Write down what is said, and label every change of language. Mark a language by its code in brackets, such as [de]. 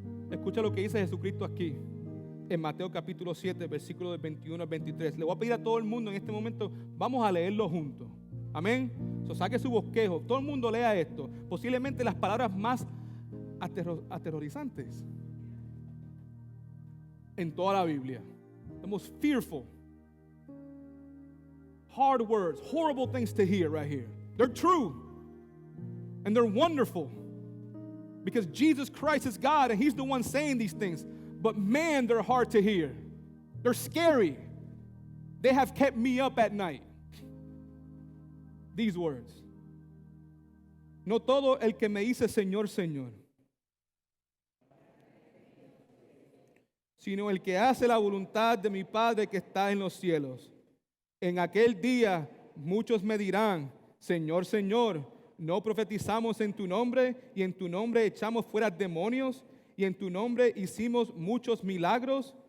[es] Escucha lo que dice Jesucristo aquí en Mateo capítulo 7, versículos del 21 al 23. Le voy a pedir a todo el mundo en este momento, vamos a leerlo juntos. Amén. Saque su bosquejo, todo el mundo lea esto. Posiblemente las palabras más aterrorizantes en toda la Biblia. [en] The most fearful, hard words, horrible things to hear right here. They're true and they're wonderful because Jesus Christ is God and He's the one saying these things. But man, they're hard to hear. They're scary. They have kept me up at night. These words. [es] No todo el que me dice Señor, Señor, sino el que hace la voluntad de mi Padre que está en los cielos. En aquel día muchos me dirán, Señor, Señor, ¿no profetizamos en tu nombre y en tu nombre echamos fuera demonios y en tu nombre hicimos muchos milagros?